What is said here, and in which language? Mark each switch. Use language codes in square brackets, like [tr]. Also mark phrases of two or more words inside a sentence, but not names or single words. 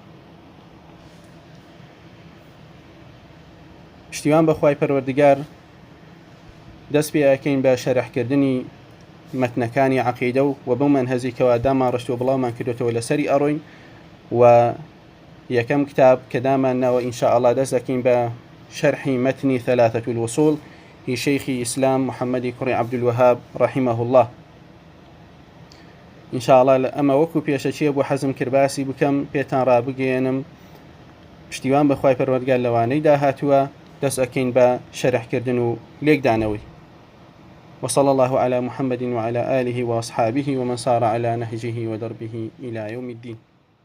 [ckb] پشتیوان بەخوای پەروەردگار دەست پێ ئەکەین بە شەرحکردنی مەتنەکانی عەقیدە و بەو مەنهەجێکەوە دامان ڕشتووە بڵاومان کردوێتەوە لەسەری ئەڕۆین و یەکەم کتاب کە دامانناوە ئینشاءالله دەست دەکەین بە شەرحی مەتنی ثەلاثەة الوصول هی شەیخی ئیسلام محەممەدی کوڕی عەبدولوەهاب [ar] رەحیمەه الله [ckb] ئینشاءالله ئەمە وەکو پێشەچیە بۆ حەزم کرد باسی بکەم پێتان ڕابگەێنم پشتیوان بەخوای پەروەردگار لەوانەی داهاتووە دەست ئەکەین بە شەرحکردن و لێکدانەوەی [ar] وصلى الله على محمد وعلى آله وأصحابه ومن صار على نهجه ودربه إلى يوم الدين